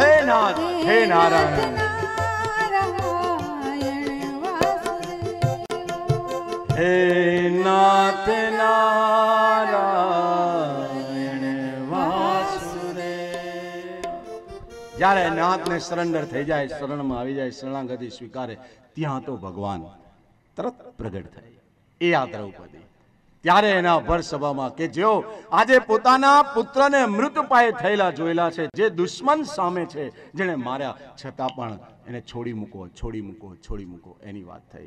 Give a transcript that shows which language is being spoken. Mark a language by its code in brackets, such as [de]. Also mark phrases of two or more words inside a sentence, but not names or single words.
[sa] हे नाथ, हे नारायण, हे नाथ नारायण वासुदेव. [gu] જ્યારે નાથને સરેન્ડર થઈ જાય, શરણમાં આવી જાય, શરણાગતિ સ્વીકારે, ત્યાં તો ભગવાન તરત પ્રગટ થાય. એ આ દ્રૌપદી ત્યારે એના ભર સભામાં કે જેઓ આજે પોતાના પુત્રને મૃત પાયે થયેલા જોયેલા છે, જે દુશ્મન સામે છે, જેને માર્યા છતાં પણ એને છોડી મૂકો, છોડી મૂકો, છોડી મૂકો, એની વાત થઈ.